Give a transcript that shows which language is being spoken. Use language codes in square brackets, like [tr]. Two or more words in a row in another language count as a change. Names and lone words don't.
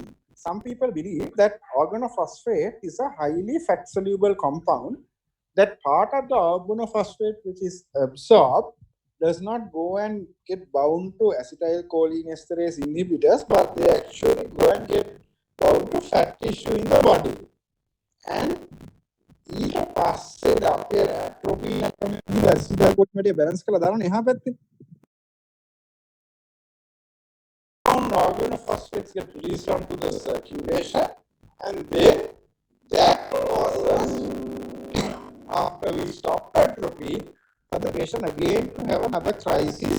[en] Some people believe that organophosphate is a highly fat-soluble compound, that part of the organophosphate which is absorbed does not go and get bound to acetylcholinesterase inhibitors, but they actually go and get bound to fat tissue in the body. [si] And ඊට පස්සේ අපේ [en] atropine acetylcholine balance [si] කරලා දානවා එහා පැත්තේ. [en] Organophosphates get released onto the circulation, and then that causes, after we stop atropine, the patient again to have another crisis.